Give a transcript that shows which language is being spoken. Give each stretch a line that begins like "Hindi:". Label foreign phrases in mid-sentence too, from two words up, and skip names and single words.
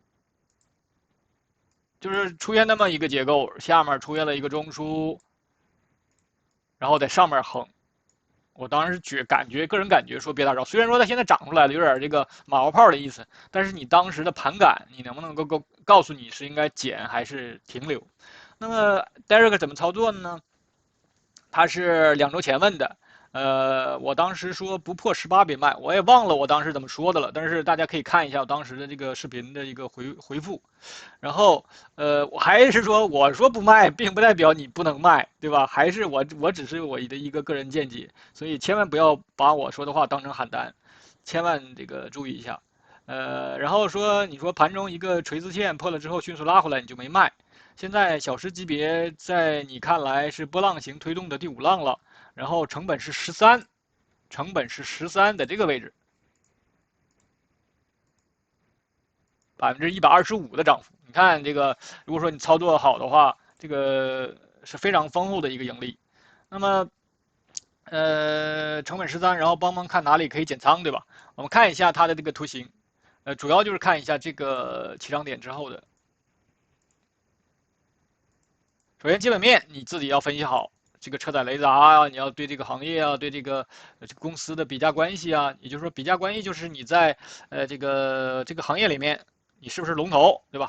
Chinese: 就是出现那麼一個結構，下面出現了一個中樞，然後在上面橫。我當時個人感覺說別打着，雖然說它現在漲出來了，有點這個馬後炮的意思，但是你當時的盤感，你能不能夠告訴你是應該減還是停留？那麼 Derek 怎麼操作呢？他是2周前問的。我當時說不破18別賣，我也忘了我當时怎麼說的了，但是大家可以看一下我当时的這個視頻的一個回復。然後我還是說我說不賣，並不代表你不能賣，對吧？還是我只是我的一個個人見解，所以千萬不要把我說的話當成喊单，千万这個注意一下。然後說你說盤中一個垂直線破了之後迅速拉回來，你就沒賣。現在小時級別在你看來是波浪形推動的第5浪了。然後成本是13，成本是13的這個位置，125%的漲幅。你看這個，如果說你操作好的話，這個是非常豐厚的一個盈利。那麼，成本13，然後帮忙看哪裡可以減倉，对吧？我們看一下它的這個圖形，主要就是看一下這個起漲點之後的。首先基本面你自己要分析好。這個車載雷達啊，你要對這個行業啊，對這個公司的比價關係啊，也就是說比價關係就是你在這個行業裡面你是不是龍頭，對吧？